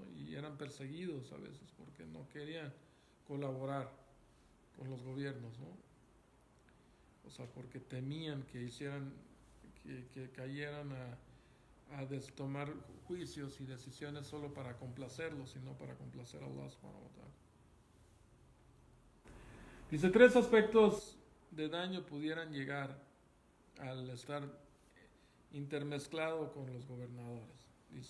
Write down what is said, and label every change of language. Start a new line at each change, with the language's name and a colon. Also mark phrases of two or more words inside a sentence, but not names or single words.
Spanish: Y eran perseguidos a veces porque no querían colaborar con los gobiernos, ¿no? O sea, porque temían que que cayeran a tomar juicios y decisiones solo para complacerlos y no para complacer a
Arabic: الله سبحانه وتعالى.
Spanish: Dice, 3 aspectos de daño pudieran llegar al estar intermezclado con los gobernadores.